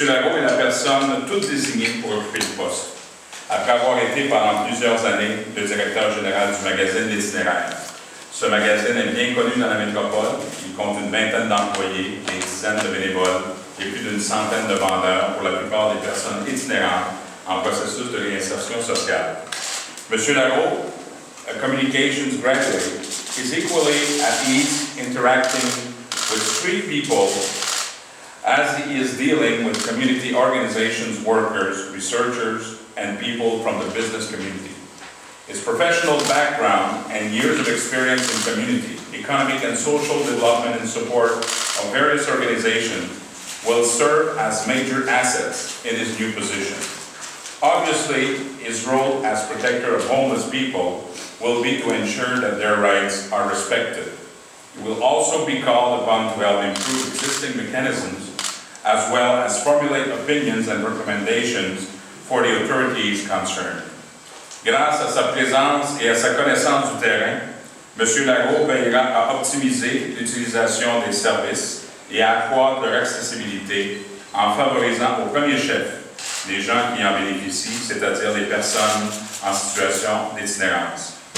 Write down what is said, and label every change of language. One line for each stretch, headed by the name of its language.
English: Larreau est la personne toute désignée pour occuper le poste, après avoir été pendant plusieurs années le directeur général du magazine L'Itinéraire. Ce magazine est bien connu dans la métropole. Il compte une vingtaine d'employés, des dizaines de bénévoles et plus d'une centaine de vendeurs pour la plupart des personnes itinérantes en processus de réinsertion sociale. M. Larreau, a communications graduate, is equally at ease interacting with street people as he is dealing with community organizations, workers, researchers, and people from the business community. His professional background and years of experience in community, economic and social development and support of various organizations will serve as major assets in his new position. Obviously, his role as protector of homeless people will be to ensure that their rights are respected. He will also be called upon to help improve existing mechanisms as well as formulate opinions and recommendations for the authorities concerned.
French: Grâce à sa présence et à sa connaissance du terrain, M. Larreau veillera à optimiser l'utilisation des services et à accroître leur accessibilité en favorisant au premier chef les gens qui en bénéficient, c'est-à-dire les personnes en situation d'itinérance.